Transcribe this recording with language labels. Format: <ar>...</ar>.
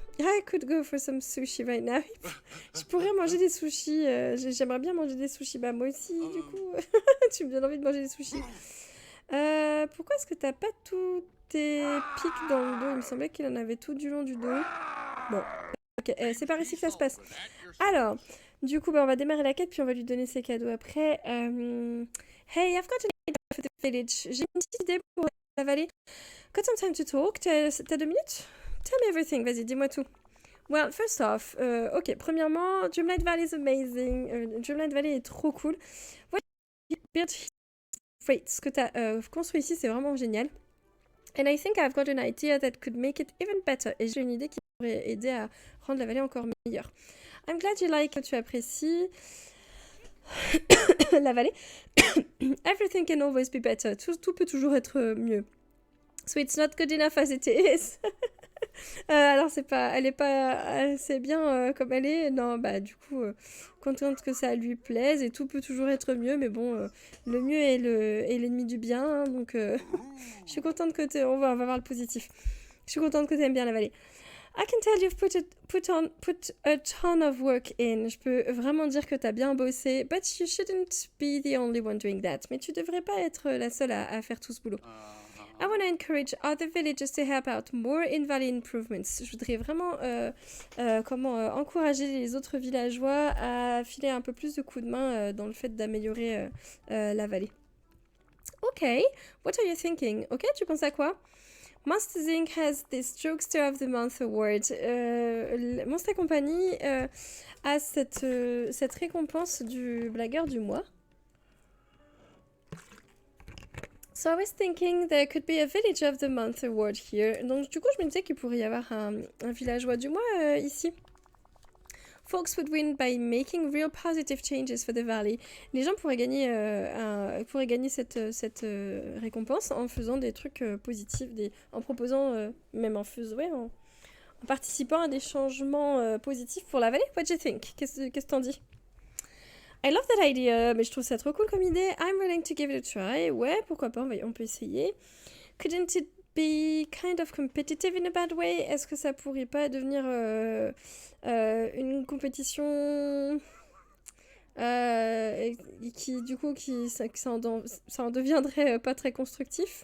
<en>I could go for some sushi right now.</en> <fr>Je pourrais manger des sushis. J'aimerais bien manger des sushis. Bah moi aussi du coup. Tu me donnes envie de manger des sushis. Pourquoi est-ce que t'as pas tous tes pics dans le dos? Il me semblait qu'il en avait tout du long du dos. Bon, ok, c'est par ici que ça se passe. Alors, du coup, bah, on va démarrer la quête, puis on va lui donner ses cadeaux après.</fr> <en>Hey, I've got an idea for the village.</en> <fr>J'ai une petite idée pour la vallée.</fr> <en>Got some time to talk?</en> <fr>T'as 2 minutes?</fr> <en>Tell me everything,</en> <fr>vas-y, dis-moi tout.</fr> <en>Well, first off, ok, premièrement, Dreamlight Valley is amazing.</en> <fr>Dreamlight Valley est trop cool.</fr> <en>What you built Great,</en> <fr>ce que tu as construit ici, c'est vraiment génial.</fr> <en>And I think I've got an idea that could make it even better.</en> <fr>Et j'ai une idée qui pourrait aider à rendre la vallée encore meilleure.</fr> <en>I'm glad you like,</en> <fr>que tu apprécies la vallée.</fr> <en>Everything can always be better.</en> <fr>Tout peut toujours être mieux.</fr> <en>So it's not good enough as it is.</en> <fr>Alors elle est pas assez bien comme elle est. Non, bah du coup, contente que ça lui plaise et tout peut toujours être mieux. Mais bon, le mieux est l'ennemi du bien. Hein, donc, je suis contente que on va voir le positif. Je suis contente que tu aimes bien la vallée.</fr> <en>I can tell you've put a ton of work in.</en> <fr>Je peux vraiment dire que tu as bien bossé.</fr> <en>But you shouldn't be the only one doing that.</en> <fr>Mais tu devrais pas être la seule à faire tout ce boulot.</fr> <en>I want to encourage other villagers to help out more in valley improvements.</en> <fr>Je voudrais vraiment encourager les autres villageois à filer un peu plus de coups de main dans le fait d'améliorer la vallée.</fr> <en>Ok, what are you thinking?</en> <fr>Ok, tu penses à quoi?</fr> <en>Monsters Inc. has this Jokester of the Month Award.</en> <fr>Monster Company a cette récompense du blagueur du mois.</fr> <en>So I was thinking there could be a Village of the Month award here.</en> <fr>Donc du coup, je me disais qu'il pourrait y avoir un villageois du mois ici.</fr> <en>Folks would win by making real positive changes for the valley.</en> <fr>Les gens pourraient gagner, cette récompense en faisant des trucs positifs, en proposant, même en participant à des changements positifs pour la vallée.</fr> <en>What do you think?</en> <fr>Qu'est-ce que t'en dis?</fr> <en>I love that idea,</en> <fr>mais je trouve ça trop cool comme idée.</fr> <en>I'm willing to give it a try.</en> <fr>Ouais, pourquoi pas, on peut essayer.</fr> <en>Couldn't it be kind of competitive in a bad way?</en> <fr>Est-ce que ça pourrait pas devenir une compétition qui, du coup, ça en deviendrait pas très constructif?</fr>